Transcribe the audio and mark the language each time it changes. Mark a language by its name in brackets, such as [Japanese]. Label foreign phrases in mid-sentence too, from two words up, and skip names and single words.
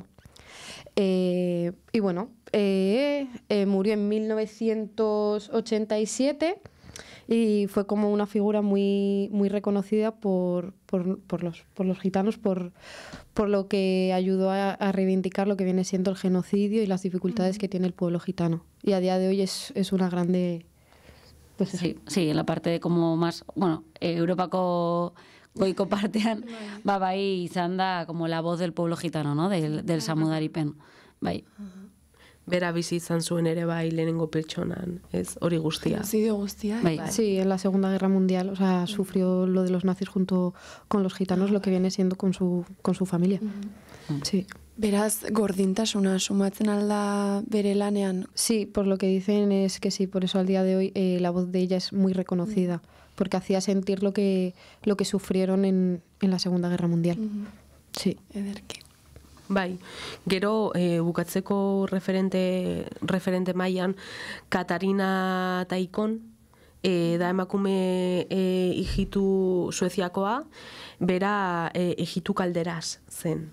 [Spanish] Y bueno, murió en 1987 y fue como una figura muy, muy reconocida por los gitanos, por lo que ayudó a reivindicar lo que viene siendo el genocidio y las dificultades que tiene el pueblo gitano. Y a día de hoy es una grande... Pues sí, en la parte de como más, bueno, [Basque] Europako goiko partean, bai izan da [Spanish] como la voz del pueblo gitano, ¿no? Del Samudaripen, bai. [Basque] Bera bizi izan zuen ere bai lehenengo pertsonan, ez hori guztia. Genocidio guztia. Bai. [Spanish] Sí, en la Segunda Guerra Mundial, o sea, sufrió lo de los nazis junto con los gitanos, lo que viene siendo con su familia. Sí. [Basque] Beraz, gordintasuna sumatzen alda bere lanean. [Spanish] Sí, por lo que dicen es que sí, por eso al día de hoy la voz de ella es muy reconocida, porque hacía sentir lo que sufrieron en la Segunda Guerra Mundial. Sí. [Basque] Ederki. Bai, gero bukatzeko referente mailan Katarina Taikon, da emakume hijitu Sueziakoa, bera hijitu kalderaz zen.